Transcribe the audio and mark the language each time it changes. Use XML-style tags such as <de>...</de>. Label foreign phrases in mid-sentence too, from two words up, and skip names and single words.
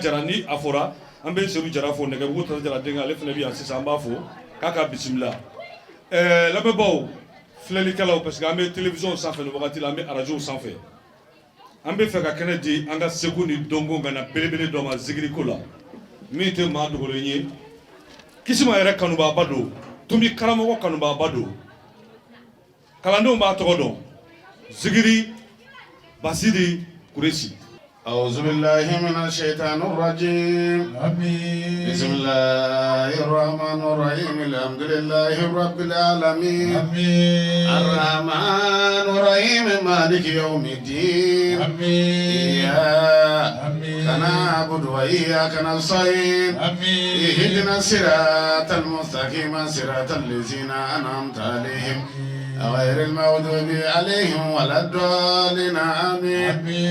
<bm>Jara ni a fɔra an bɛ Seydou Jara fo Nɛgɛbugu Tara Jara denkɛ ale fana bɛ yan sisan an b'a fo k'a ka bisimila lamɛnbaaw filɛlikɛlaw</bm> <fr>parce que</fr> <bm>an bɛ télévision sanfɛ nin wagati la an bɛ radio sanfɛ an bɛ fɛ ka kɛnɛ di an ka seko ni dɔnko ka na belebele dɔ ma zikiriko la min tɛ maa dogolen ye Kisima yɛrɛ kanubaaba don tomi karamɔgɔ kanubaaba don kalandenw b'a tɔgɔ dɔn Zikiri Basidi Kuresi.</bm> <ar>أعوذ بالله من الشيطان الرجيم آمين بسم الله الرحمن الرحيم الحمد لله رب العالمين آمين الرحمن الرحيم مالك يوم الدين آمين إياك نعبد وإياك نستعين آمين اهدنا الصراط المستقيم صراط الذين أنعمت عليهم غير المغضوب عليهم ولا الضالين آمين</ar>